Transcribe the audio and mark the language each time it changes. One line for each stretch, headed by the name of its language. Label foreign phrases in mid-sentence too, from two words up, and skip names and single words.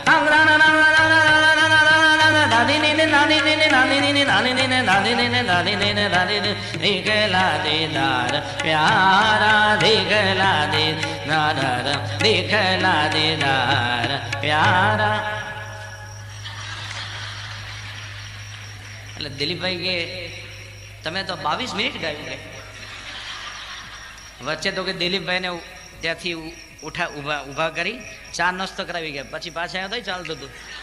Hindi: देखला दीदार प्यारा, देखला दीदार, देखला दीदार प्यारा.
Gujarati: એટલે દિલીપભાઈ કે તમે તો 22 મિનિટ ગાયું કે. વચ્ચે તો કે દિલીપભાઈને ત્યાંથી ઊભા કરી ચા નાસ્તો કરાવી ગયા, પછી પાછા આવ્યા તો ચાલતું હતું.